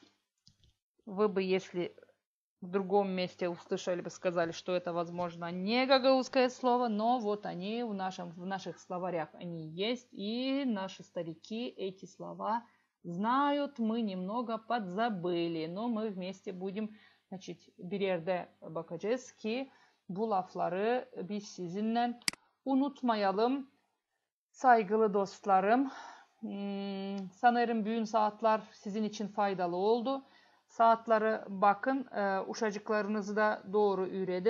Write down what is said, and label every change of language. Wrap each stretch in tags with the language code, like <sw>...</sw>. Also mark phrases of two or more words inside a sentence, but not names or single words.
<ru>Вы бы, если в другом месте услышали бы, сказали, что это, возможно, не гагаузское слово, но вот они в наших словарях они есть, и наши старики эти слова знают, мы немного подзабыли, но мы вместе будем, значит,</ru> <gag>bir yerde bakacağız ki bu lafları biz sizinle unutmayalım. Saygılı dostlarım, sanırım bugün saatler sizin için faydalı oldu. Saatleri bakın, uşacıklarınızı da doğru üredin.</gag>